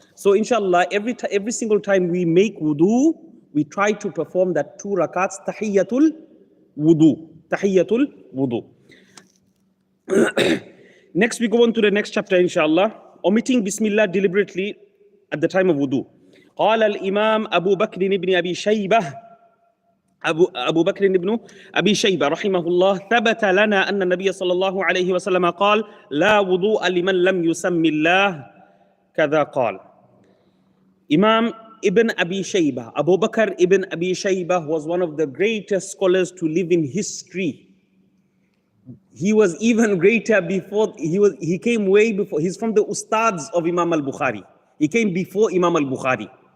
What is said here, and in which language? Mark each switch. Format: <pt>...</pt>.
<en>So inshallah, every single time we make wudu, we try to perform that 2 rakats, Tahiyyatul Wudu. Tahiyyatul Wudu. Next, we go on to the next chapter, inshallah. Omitting Bismillah deliberately at the time of wudu.</en> <ar>قال الإمام أبو بكر بن أبي شيبة أبو بكر بن أبي شيبة رحمه الله: ثبت لنا أن النبي صلى الله عليه وسلم قال: لا وضوء لمن لم يسم الله كذا قال.</ar> <en>Imam Ibn Abi Shayba, Abu Bakr ibn Abi Shayba, was one of the greatest scholars to live in history. He was even greater before, he came way before. He's from the ustads of Imam al-Bukhari. He came before Imam al-Bukhari.</en>